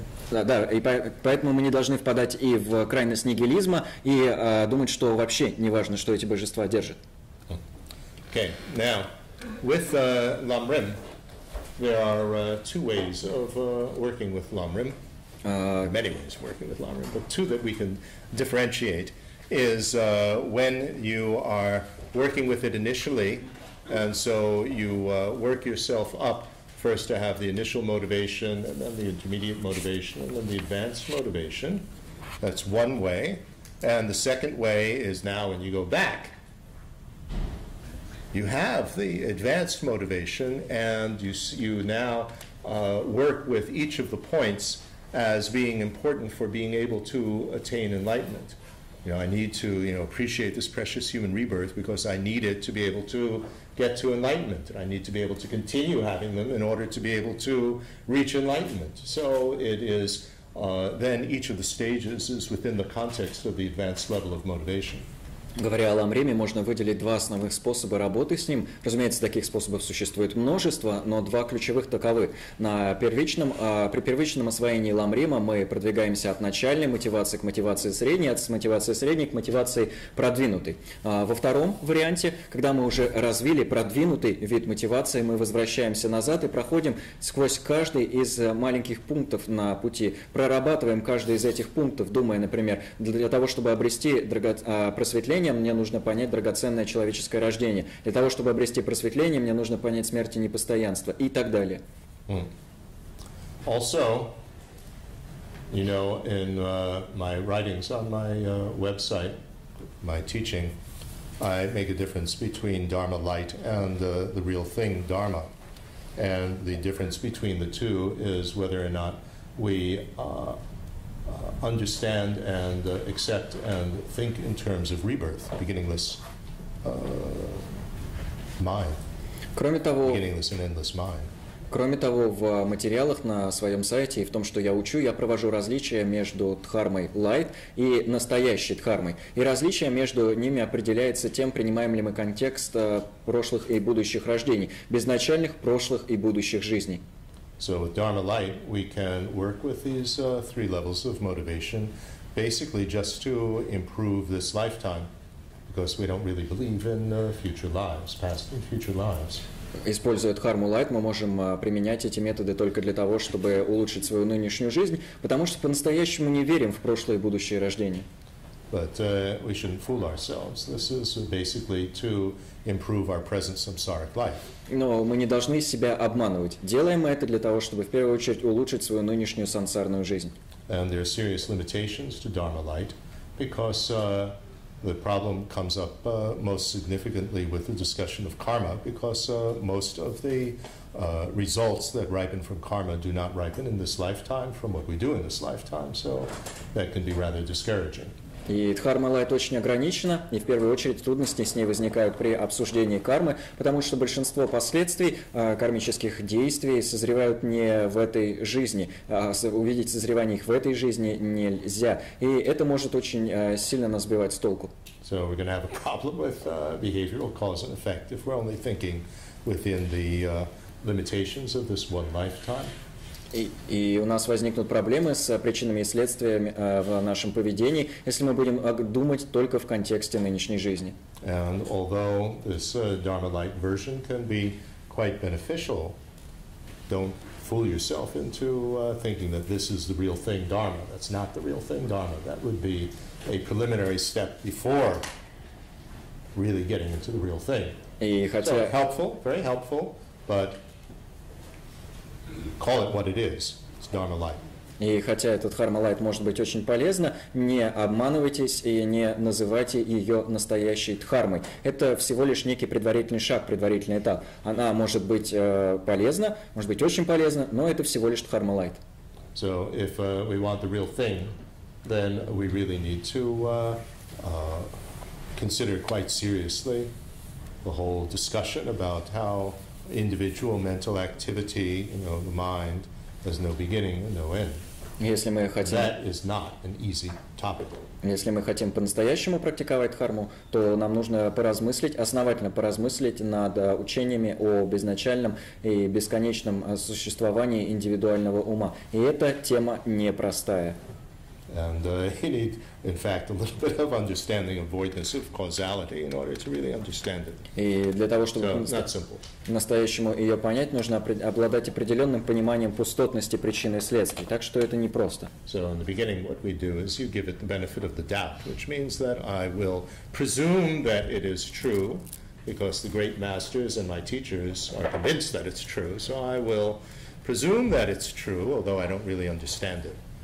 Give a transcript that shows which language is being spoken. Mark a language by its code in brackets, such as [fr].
[ru] Да, и поэтому мы не должны впадать и в крайность нигилизма, и думать, что вообще не важно, что эти божества держат. [en] Okay, now, with Lamrim, there are two ways of working with Lamrim. Many ways of working with Lamrim, but two that we can differentiate is when you are working with it initially, and so you work yourself up first to have the initial motivation, and then the intermediate motivation, and then the advanced motivation. That's one way. And the second way is now when you go back, you have the advanced motivation, and you now work with each of the points as being important for being able to attain enlightenment. I need to, appreciate this precious human rebirth because I need it to be able to get to enlightenment. I need to be able to continue having them in order to be able to reach enlightenment. So it is, then each of the stages is within the context of the advanced level of motivation. [ru] Говоря о ламриме, можно выделить два основных способа работы с ним. Разумеется, таких способов существует множество, но два ключевых таковы. При первичном освоении ламрима мы продвигаемся от начальной мотивации к мотивации средней, от мотивации средней к мотивации продвинутой. Во втором варианте, когда мы уже развили продвинутый вид мотивации, мы возвращаемся назад и проходим сквозь каждый из маленьких пунктов на пути. Прорабатываем каждый из этих пунктов, думая, например, для того, чтобы обрести просветление, мне нужно понять драгоценное человеческое рождение. Для того, чтобы обрести просветление, мне нужно понять смерть и непостоянство и так далее. [en] Also, you know, in my writings on my website, my teaching, I make a difference between Dharma light and the real thing, Dharma. And the difference between the two is whether or not we understand and accept and think in terms of rebirth, beginningless mind, beginningless and endless mind. [ru] Кроме того, в материалах на своем сайте и в том, что я учу, я провожу различия между дхармой лайт и настоящей дхармой. И различие между ними определяется тем, принимаем ли мы контекст прошлых и будущих рождений, безначальных прошлых и будущих жизней. [en] So with Dharma Light, we can work with these three levels of motivation, basically just to improve this lifetime, because we don't really believe in future lives, past and future lives. [ru] Используя дхарму лайт, мы можем применять эти методы только для того, чтобы улучшить свою нынешнюю жизнь, потому что по-настоящему не верим в прошлое и будущее рождение. [en] But we shouldn't fool ourselves. This is basically to improve our present samsaric life. [ru] Но мы не должны себя обманывать. Делаем мы это для того, чтобы в первую очередь улучшить свою нынешнюю сансарную жизнь. [en] And there are serious limitations to Dharma light because the problem comes up most significantly with the discussion of karma, because most of the results that ripen from karma do not ripen in this lifetime from what we do in this lifetime, so that can be rather discouraging. [ru] И дхарма лайт очень ограничена, и в первую очередь трудности с ней возникают при обсуждении кармы, потому что большинство последствий кармических действий созревают не в этой жизни, увидеть созревание их в этой жизни нельзя, и это может очень сильно нас сбивать с толку. [en] So we're going to have a problem with behavioral cause and effect if we're only thinking within the limitations of this one lifetime. [ru] И у нас возникнут проблемы с причинами и следствиями в нашем поведении, если мы будем думать только в контексте нынешней жизни. [en] And although this Dharma light version can be quite beneficial, don't fool yourself into thinking that this is the real thing Dharma. That's not the real thing Dharma. That would be a preliminary step before really getting into the real thing. So helpful, very helpful, but call it what it is. It's Dharma light. [ru] И хотя этот Dharma light может быть очень полезно, не обманывайтесь и не называйте ее настоящей дхармой. Это всего лишь некий предварительный шаг, предварительный этап. Она может быть полезна, может быть очень полезна, но это всего лишь Dharma light. [en] So if we want the real thing, then we really need to consider quite seriously the whole discussion about how individual mental activity, you know, the mind, has no beginning and no end. [ru] Если мы хотим, [en] That is not an easy topic. [ru] Если мы хотим по-настоящему практиковать дхарму, то нам нужно поразмыслить, основательно поразмыслить над учениями о безначальном и бесконечном существовании индивидуального ума. И эта тема непростая. [en] And you need, in fact, a little bit of understanding of voidness of causality in order to really understand it. [ru] И для того, чтобы по-настоящему ее понять, нужно обладать определенным пониманием пустотности причин и следствий. Так что это непросто. [en] So in the beginning, what we do is you give it the benefit of the doubt, which means that I will presume that it is true, because the great masters and my teachers are convinced that it's true. So I will presume that it's true, although I don't really understand it.